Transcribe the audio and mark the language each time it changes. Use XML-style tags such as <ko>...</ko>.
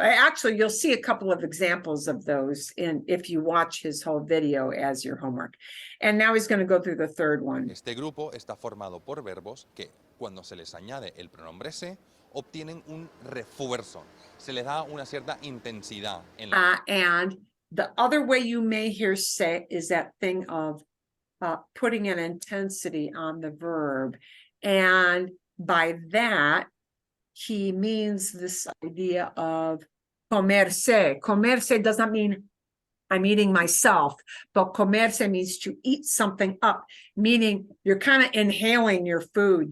<en>Actually, you'll see a couple of examples of those if you watch his whole video as your homework. And now he's going to go through the third one.</en> <es>Este grupo está formado por verbos que, cuando se les añade el pronombre se, obtienen un refuerzo. Se les da una cierta intensidad en la...</es> <en>And the other way you may hear se is that thing of putting an intensity on the verb. And by that, he means this idea of comerse. Comerse does not mean I'm eating myself, but comerse means to eat something up, meaning you're kind of inhaling your food.</en>